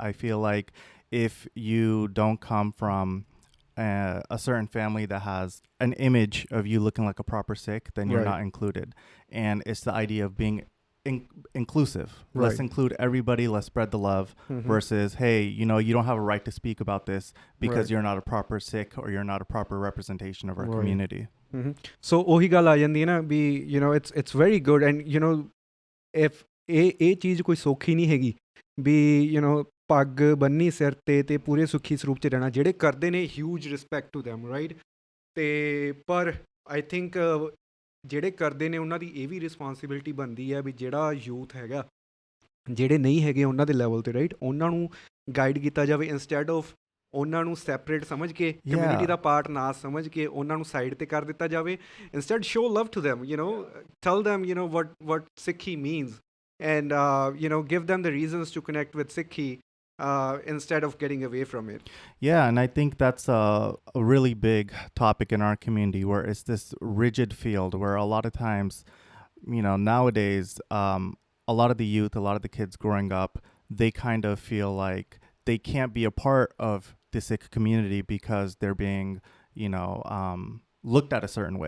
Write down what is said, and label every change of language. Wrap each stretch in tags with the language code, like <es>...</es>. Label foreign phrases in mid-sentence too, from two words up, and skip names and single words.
<en>I feel like if you don't come from a certain family that has an image of you looking like a proper Sikh, then you're not included. And it's the idea of being inclusive. Let's include everybody. Let's spread the love versus, hey, you know, you don't have a right to speak about this because you're not a proper Sikh or you're not a proper representation of our community.</en> <pa>So ਉਹੀ ਗੱਲ ਆ ਜਾਂਦੀ ਹੈ ਨਾ ਵੀ,</pa> <en>you know, it's very good. And you know, if</en> <pa>ਇਹ ਚੀਜ਼ ਕੋਈ ਸੌਖੀ ਨਹੀਂ ਹੈਗੀ ਵੀ,</pa> <en>you know,</en> <pa>ਪੱਗ ਬੰਨੀ ਸਿਰ ਤੇ ਪੂਰੇ ਸੁੱਖੀ ਸਰੂਪ 'ਚ ਰਹਿਣਾ, ਜਿਹੜੇ ਕਰਦੇ ਨੇ</pa> <en>huge respect to them, right?</en> <pa>ਤੇ ਪਰ</pa> <en>I think</en> <pa>ਜਿਹੜੇ ਕਰਦੇ ਨੇ ਉਹਨਾਂ ਦੀ ਇਹ ਵੀ ਰਿਸਪੋਂਸੀਬਿਲਿਟੀ ਬਣਦੀ ਹੈ ਵੀ ਜਿਹੜਾ ਯੂਥ ਹੈਗਾ, ਜਿਹੜੇ ਨਹੀਂ ਹੈਗੇ ਉਹਨਾਂ ਦੇ ਲੈਵਲ 'ਤੇ, ਰਾਈਟ, ਉਹਨਾਂ ਨੂੰ ਗਾਈਡ ਕੀਤਾ ਜਾਵੇ</pa> <en>instead of</en> <pa>ਉਹਨਾਂ ਨੂੰ ਸੈਪਰੇਟ ਸਮਝ ਕੇ, ਕਮਿਊਨਿਟੀ ਦਾ ਪਾਰਟ ਨਾ ਸਮਝ ਕੇ ਉਹਨਾਂ ਨੂੰ ਸਾਈਡ ਤੇ ਕਰ ਦਿੱਤਾ ਜਾਵੇ.</pa> <en>instead show love to them, you know, tell them, you know, what Sikhi means, and you know, give them the reasons to connect with Sikhi instead of getting away from it. Yeah, and I think that's a really big topic in our community, where it's this rigid field where a lot of times, you know, nowadays a lot of the youth, a lot of the kids growing up, they kind of feel like they can't be a part of the Sikh community because they're being, you know, looked at a certain way.</en>